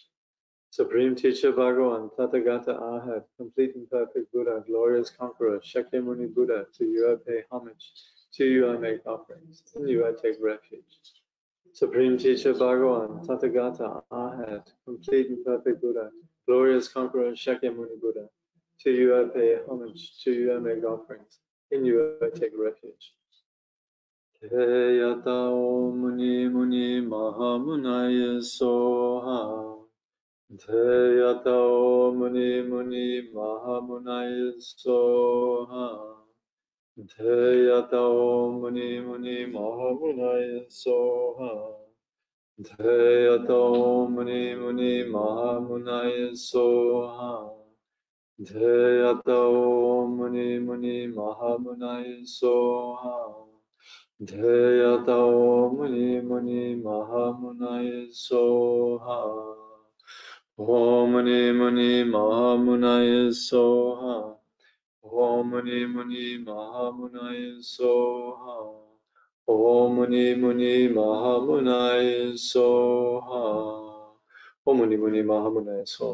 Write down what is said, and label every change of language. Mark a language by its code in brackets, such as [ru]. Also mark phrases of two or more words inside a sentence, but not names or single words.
[en] Supreme Teacher Bhagavan, Tathagata Arhat, complete and perfect Buddha, glorious conqueror, Shakyamuni Buddha, to you I pay homage, to you I make offerings, in you I take refuge. Supreme Teacher Bhagavan, Tathagata Arhat, complete and perfect Buddha, glorious conqueror, Shakyamuni Buddha, to you I pay homage, to you I make offerings, in you I take refuge. [sa] Te yata o muni muni mahamunaya soha. Te yata o muni muni mahamunaya soha. Te yata o muni muni mahamunaya soha. Te yata o muni muni mahamunaya soha. Te yata o muni muni mahamunaya soha. Te yata o muni muni mahamunaya soha. Om muni muni mahamunaya soha. Om muni muni mahamunaya soha. Om muni muni mahamunaya soha. Om muni muni mahamunaya soha.